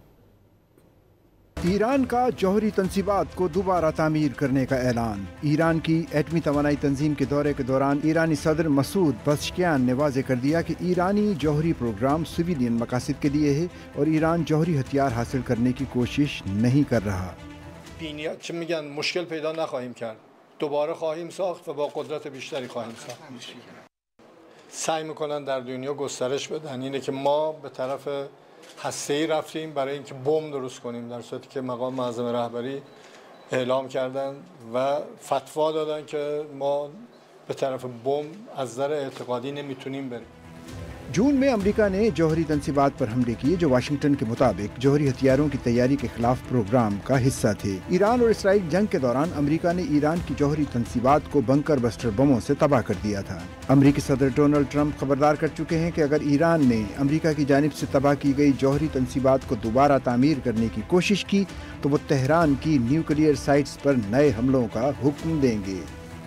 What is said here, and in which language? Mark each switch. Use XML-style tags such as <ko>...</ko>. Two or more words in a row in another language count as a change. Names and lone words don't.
<ur>ایران کا جوہری تنصیبات کو دوبارہ تعمیر کرنے کا اعلان. ایران کی ایٹمی توانائی تنظیم کے دورے کے دوران ایرانی صدر مسعود پزشکیان نے واضح کر دیا کہ ایرانی جوہری پروگرام سویلین مقاصد کے لیے ہے اور ایران جوہری ہتھیار حاصل کرنے کی کوشش نہیں کر رہا.</ur> <fa>چه میگن مشکل پیدا نخواهیم کرد دوباره خواهیم ساخت و با قدرت بیشتری خواهیم ساخت سعی میکنن در دنیا گسترش بدن اینه که ما به طرف هسته‌ای رفتیم برای اینکه بمب درست کنیم در صورتی که مقام معظم رهبری اعلام کردن و فتوا دادن که ما به طرف بمب از نظر اعتقادی نمیتونیم بریم।</fa> <ur>جون میں امریکہ نے جوہری تنصیبات پر حملے کیے جو واشنگٹن کے مطابق جوہری ہتھیاروں کی تیاری کے خلاف پروگرام کا حصہ تھے. ایران اور اسرائیل جنگ کے دوران امریکہ نے ایران کی جوہری تنصیبات کو</ur> <en>bunker buster</en> <ur>بموں سے تباہ کر دیا تھا. امریکی صدر ڈونلڈ ٹرمپ خبردار کر چکے ہیں کہ اگر ایران نے امریکہ کی جانب سے تباہ کی گئی جوہری تنصیبات کو دوبارہ تعمیر کرنے کی کوشش کی تو وہ تہران کی</ur> <en>nuclear sites</en> <ur>پر نئے حملوں کا حکم دیں گے.</ur>